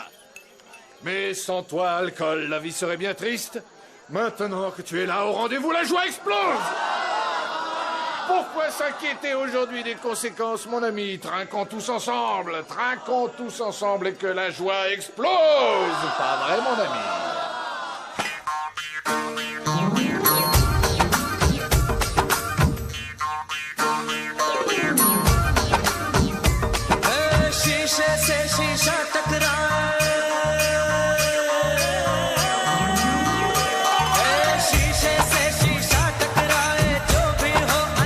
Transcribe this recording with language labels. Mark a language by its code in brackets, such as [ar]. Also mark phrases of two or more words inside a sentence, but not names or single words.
[fr] Mais sans toi, alcool, la vie serait bien triste. Maintenant que tu es là au rendez-vous, la joie explose. Pourquoi s'inquiéter aujourd'hui des conséquences, mon ami? Trinquons tous ensemble et que la joie explose. Pas vrai, mon ami? [hi] शीशे से शीशा टकराए, शीशे से शीशा टकराए, जो भी हो